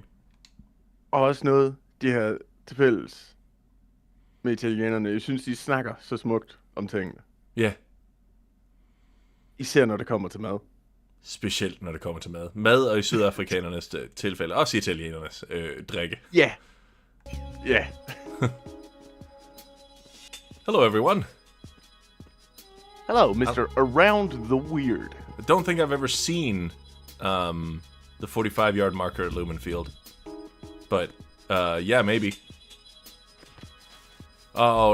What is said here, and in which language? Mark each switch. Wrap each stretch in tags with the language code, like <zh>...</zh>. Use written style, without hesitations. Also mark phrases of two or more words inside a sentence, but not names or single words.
<da>Og også noget, de har til fælles med italienerne. Jeg synes, de snakker så smukt om tingene. Ja, Især når det kommer til mad. specielt når det kommer til mad. Mad og i sydafrikanernes tilfælde, også italienernes drikke. Ja. Ja.</da> <en>Hello everyone. Hello, Mr. Around the Weird. I don't think I've ever seen the 45-yard marker at Lumen Field. But, yeah, maybe. All right, Emma.</en>